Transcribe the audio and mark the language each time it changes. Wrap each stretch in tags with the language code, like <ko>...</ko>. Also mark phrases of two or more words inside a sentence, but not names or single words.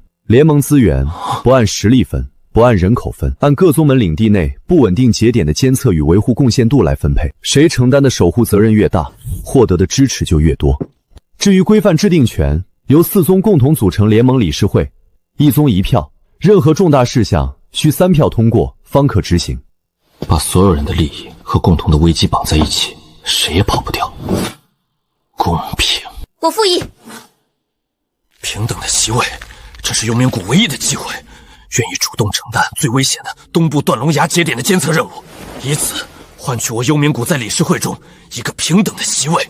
<zh>聯盟資源不按實力分，不按人口分，按各宗門領地內不穩定節點的監測與維護貢獻度來分配，誰承擔的守護責任越大，獲得的支持就越多。至於規範制定權，由4宗共同組成聯盟理事會，1宗1票，任何重大事項需3票通過方可執行。把所有人的利益和共同的危機綁在一起，誰也跑不掉。公平。我附議。平等的席位，这是幽冥谷唯一的机会，愿意主动承擔最危險的東部斷龍崖節點的監測任務，以此換取我幽冥谷在理事會中一個平等的席位。</zh>